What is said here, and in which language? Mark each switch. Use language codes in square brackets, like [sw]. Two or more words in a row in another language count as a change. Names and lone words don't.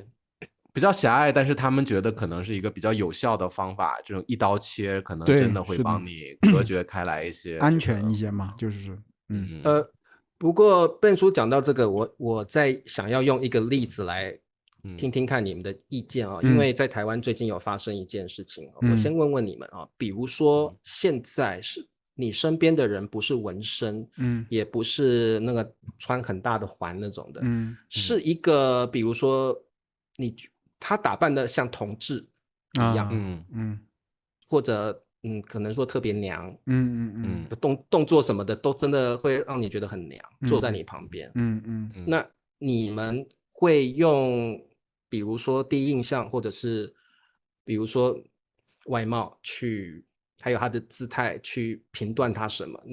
[zh] 比較狹隘，但是他們覺得可能是一個比較有效的方法，這種一刀切可能真的會幫你隔絕開來一些安全一些嘛，就是不過笨叔講到這個，我在想要用一個例子來聽聽看你們的意見啊，因為在台灣最近有發生一件事情，我先問問你們啊，比如說現在是你身邊的人不是紋身，也不是那個穿很大的環那種的，是一個比如說他打扮的像同志一樣，或者可能說特別娘，動作什麼的都真的會讓你覺得很娘，坐在你旁邊，那你們會用比如說第一印象，或者是比如說外貌去，還有他的姿態去評斷他什麼？